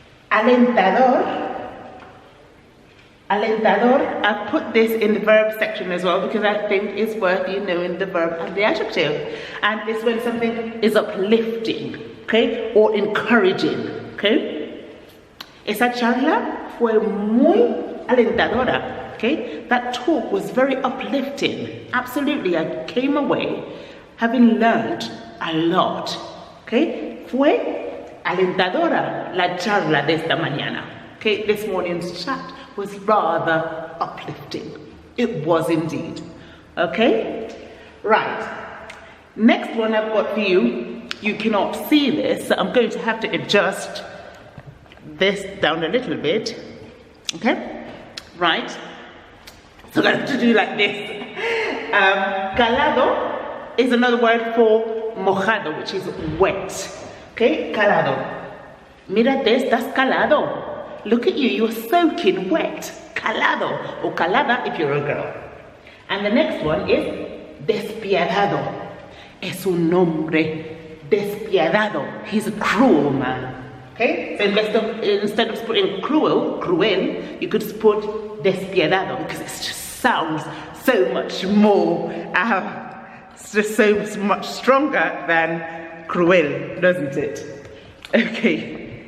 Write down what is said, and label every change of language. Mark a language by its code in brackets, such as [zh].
[en] Alentador. Alentador, I've put this in the verb section as well because I think it's worth you knowing the verb and the adjective. And it's when something is uplifting, okay? Or encouraging, okay? [es] Esa charla fue muy alentadora, okay? [en] That talk was very uplifting. Absolutely, I came away having learned a lot, okay? [es] Fue alentadora la charla de esta mañana, okay? [en] This morning's chat was rather uplifting. It was indeed, okay? Right, next one I've got for you. You cannot see this, so I'm going to have to adjust this down a little bit, okay? Right, so I have to do like this. Calado is another word for mojado, which is wet, okay? Calado. [es] Mírate, estás calado. [en] Look at you, you're soaking wet. Calado, or calada if you're a girl. And the next one is despiadado. [es] Es un hombre despiadado. [en] He's a cruel man. Okay? So instead of putting cruel, you could put despiadado because it just sounds so much more, it's just so much stronger than cruel, doesn't it? Okay.